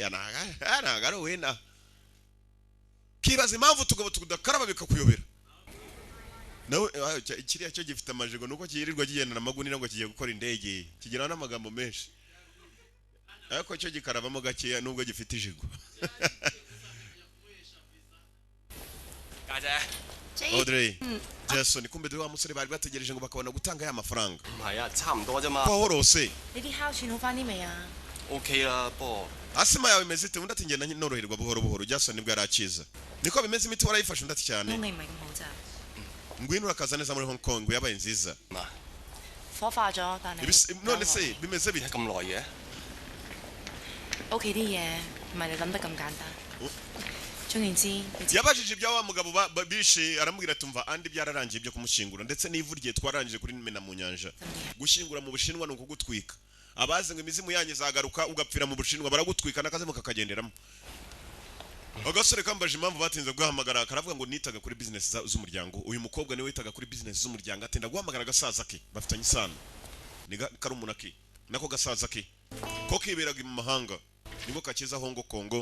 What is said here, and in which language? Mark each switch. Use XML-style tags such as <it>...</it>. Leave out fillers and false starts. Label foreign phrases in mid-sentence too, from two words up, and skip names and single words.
<rw>ntabwo ari wena kibaza impamvu tugabo tudakaraba bikakuyobera nawe kiriya cyo gifite amajigo nuko kiyirirwa kigendana amagunira ngo kigiye gukora indege kigira n'amagambo menshi ariko cyo gikarabamo gakeya nubwo gifite ijigo Audrey Jason kumbe dore wa musore bari bategereje ngo bakabona gutanga ya mafaranga</rw> <yue>唔係啊，差唔多啫嘛。</yue> <rw>kohorose</rw> <yue>你啲哮喘好翻啲未啊？ OK 啦，不過</yue> <rw>asima yawe imeze ite undi ati ngenda noroherwa buhoro buhoro Jason nibwo yarakiza niko bimeze imiti warayifashe undi ati cyane</rw> <yue>你唔係咁好咋？</yue> <rw>ngwino urakaza neza muri Hong Kong yabaye nziza</rw> <yue>嗱，火化咗，但係</yue> <rw>none se bimeze</rw> <yue>點</yue> <rw>bite</rw> <yue>解咁耐嘅？屋企啲嘢唔係你諗得咁簡單。總言之，你知</yue> <rw>yabajije ibya wa mugabo bishe aramubwira tumva andi byararangiye byo kumushingura ndetse n'ivu rye twarangije kuri mena mu nyanja gushingura mu Bushinwa no kugutwika abaze ngo imizimu yanyu zagaruka ugapfira mu Bushinwa baragutwika nakazemo kakagenderamo agasore kambaje impamvu batinze guhamagara karavuga ngo nitaga kuri business z'umuryango uyu mukobwa niwe witaga kuri business z'umuryango atenda guhamagara gasaza ke bafitanye isano ni karumuna ke nako gasaza ke ko kiberaga mu mahanga nibo kakiza Hong Kong</rw>